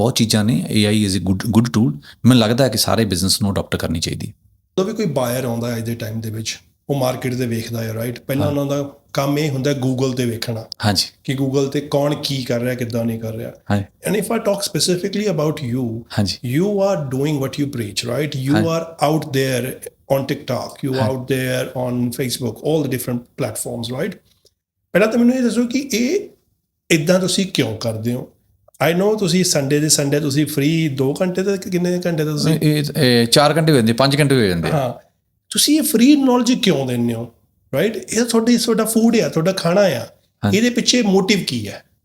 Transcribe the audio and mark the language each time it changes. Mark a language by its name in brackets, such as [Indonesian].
[Punjabi] ਬਹੁਤ ਚੀਜ਼ਾਂ ਨੇ, [English] AI is a good tool. [Punjabi] ਮੈਨੂੰ ਲੱਗਦਾ ਹੈ ਕਿ ਸਾਰੇ ਬਿਜ਼ਨਸ ਨੂੰ ਅਡਾਪਟ ਕਰਨੀ ਚਾਹੀਦੀ ਹੈ। ਜਦੋਂ ਵੀ ਕੋਈ ਬਾਇਰ ਆਉਂਦਾ ਅੱਜ ਦੇ ਟਾਈਮ ਦੇ ਵਿੱਚ, ਉਹ ਮਾਰਕੀਟ ਦੇ ਵੇਖਦਾ ਹੈ, ਰਾਈਟ। ਪਹਿਲਾਂ ਉਹਨਾਂ ਦਾ ਕੰਮ ਇਹ ਹੁੰਦਾ ਗੂਗਲ ਤੇ ਵੇਖਣਾ, ਹਾਂਜੀ, ਕਿ ਗੂਗਲ ਤੇ ਕੌਣ ਕੀ ਕਰ ਰਿਹਾ, ਕਿੱਦਾਂ ਨਹੀਂ ਕਰ ਰਿਹਾ। [English] and if I talk specifically about you, [Punjabi] ਹਾਂਜੀ, [English] You are doing what you preach, right. You are out there on TikTok, you out there on Facebook, all the different platforms, right? [Punjabi] ਪਹਿਲਾਂ ਤਾਂ ਮੈਨੂੰ ਇਹ ਦੱਸੋ ਕਿ ਇਹ ਇਦਾਂ ਤੁਸੀਂ ਕਿਉਂ ਕਰਦੇ ਹੋ? ਆਈ ਨੋ ਤੁਸੀਂ ਸੰਡੇ ਦੇ ਸੰਡੇ ਤੁਸੀਂ ਫ੍ਰੀ 2 ਘੰਟੇ ਤੇ ਕਿੰਨੇ ਘੰਟੇ ਦਾ ਤੁਸੀਂ? 4 ਘੰਟੇ ਹੋ ਜਾਂਦੇ, 5 ਘੰਟੇ ਹੋ ਜਾਂਦੇ। ਹਾਂ, ਤੁਸੀਂ ਇਹ ਫ੍ਰੀ ਨੌਲੇਜ ਕਿਉਂ ਦਿੰਦੇ ਹੋ, ਰਾਈਟ? ਇਹ ਤੁਹਾਡਾ ਫੂਡ ਆ, ਤੁਹਾਡਾ ਖਾਣਾ ਆ, ਇਹਦੇ ਪਿੱਛੇ ਮੋਟਿਵ ਕੀ ਹੈ?